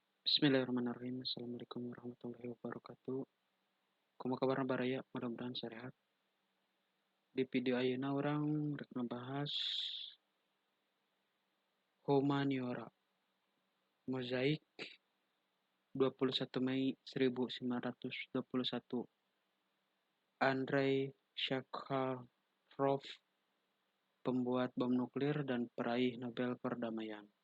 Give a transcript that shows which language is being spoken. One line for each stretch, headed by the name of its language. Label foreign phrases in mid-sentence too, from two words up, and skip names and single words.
Arabic: بسم الله الرحمن الرحيم. السلام عليكم ورحمة الله وبركاته.
Sundanese: Kumaha kabarna baraya?
Indonesian: Mudah-mudahan sehat.
Sundanese: Di video ayeuna orang rek ngebahas humaniora, mozaik 21 Mei 1921.
Indonesian: Andrei Sakharov, pembuat bom nuklir dan peraih Nobel Perdamaian.